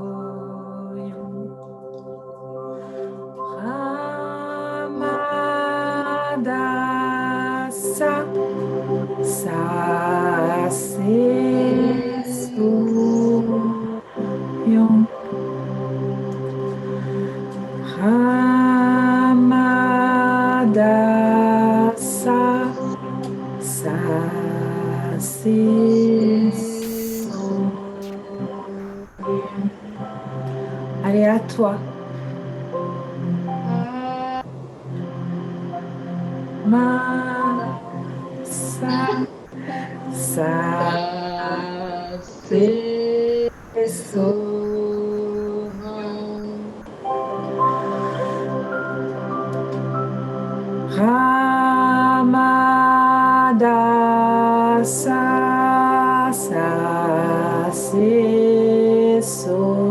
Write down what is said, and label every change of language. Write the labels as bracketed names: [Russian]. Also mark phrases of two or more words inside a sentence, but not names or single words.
[Punjabi] Ramadasa, sa, se, so. Ramadasa, sa, se, so. [French] Allez, à toi. [Punjabi] Ma, sa, sa, se, so. Ramadasa, sa, se, so.